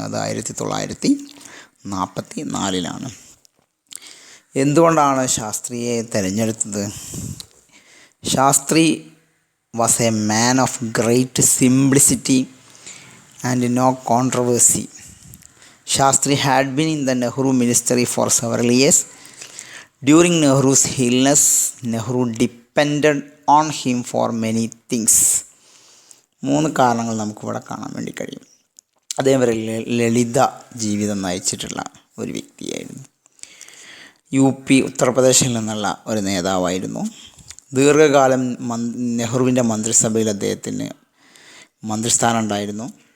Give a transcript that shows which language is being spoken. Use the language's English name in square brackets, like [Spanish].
[Malayalam] അത് 1944 എന്തുകൊണ്ടാണ് ശാസ്ത്രിയെ തിരഞ്ഞെടുത്തത്? [English] Shastri was a man of great simplicity and no controversy. Shastri had been in the Nehru ministry for several years. During Nehru's illness, Nehru depended on him for many things. [Malayalam] 3 കാരണങ്ങൾ നമുക്കിവിടെ കാണാൻ വേണ്ടി കഴിയും. അദ്ദേഹം ഒരു ലളിത ജീവിതം നയിച്ചിട്ടുള്ള ഒരു വ്യക്തിയായിരുന്നു. UP ഉത്തർപ്രദേശിൽ നിന്നുള്ള ഒരു നേതാവായിരുന്നു. ദീർഘകാലം നെഹ്റുവിൻ്റെ മന്ത്രിസഭയിൽ അദ്ദേഹത്തിന് മന്ത്രിസ്ഥാനം ഉണ്ടായിരുന്നു.